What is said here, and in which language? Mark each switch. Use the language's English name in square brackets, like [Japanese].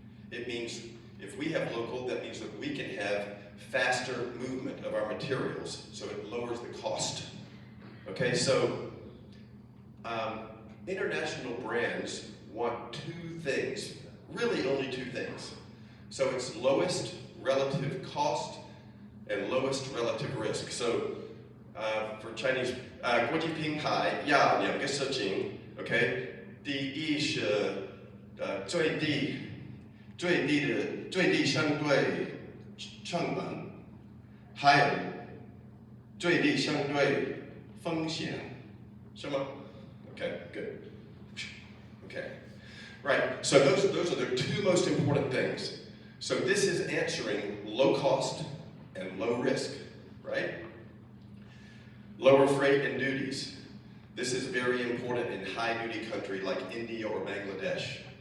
[English] It means if we have local, that means that we can have faster movement of our materials, so it lowers the cost. Okay, so international brands want two things, really only two things. So it's lowest relative cost and lowest relative risk. So for Chinese, [Chinese] 国际品牌要2个事情 ，OK， 第一是最低相对成本，还有最低相对风险，是吗？ [English] Okay, good. Okay, right. So those are the two most important things. So this is answering low cost and low risk, right? Lower freight and duties. This is very important in high-duty country like India or Bangladesh.